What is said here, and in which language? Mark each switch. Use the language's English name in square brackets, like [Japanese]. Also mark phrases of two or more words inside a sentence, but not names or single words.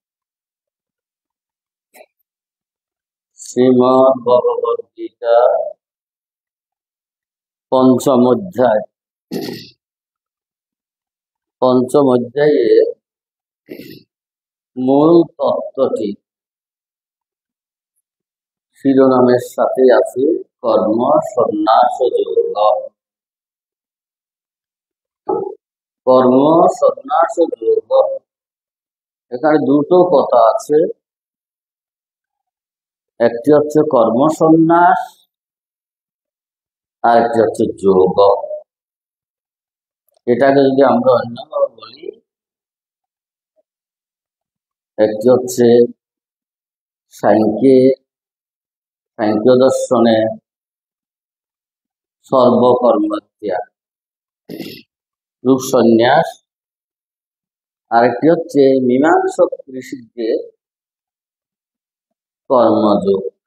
[Bangla] শ্রীমদ্ভগবদ্গীতা পঞ্চম অধ্যায় মূল তত্ত্বটি শিরোনামের সাথে আছে কর্ম সন্ন্যাস যোগ। কর্ম সন্ন্যাস যোগ এখানে দুটো কথা আছে, একটি হচ্ছে কর্ম সন্ন্যাস আর একটি হচ্ছে যোগ। এটাকে যদি আমরা অন্যভাবে বলি, একটি হচ্ছে সাংখ্য দর্শনে সর্বকর্মত্যাগ রূপ সন্ন্যাস, আরেকটি হচ্ছে মীমাংসক ঋষিদের কর্মযোগ।